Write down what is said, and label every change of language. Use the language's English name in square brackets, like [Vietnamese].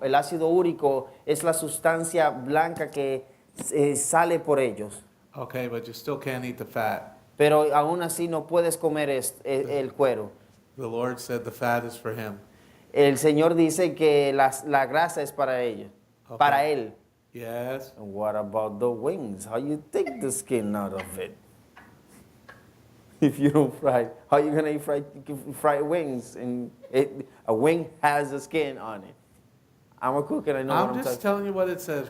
[Spanish] El ácido úrico es la sustancia blanca que sale por ellos. [English] Okay, but you still can't eat the fat. [Spanish] Pero aún así no puedes comer el cuero. [English] The Lord said the fat is for him. [Spanish] El Señor dice que la grasa es para ellos, [English] Okay. [Spanish] para él. [English] Yes? And what about the wings? How you take the skin out of it? If you don't fry, how you gonna eat fried wings? And a wing has a skin on it. I'm a cook and I know what I'm I'm just talking. telling you what it says.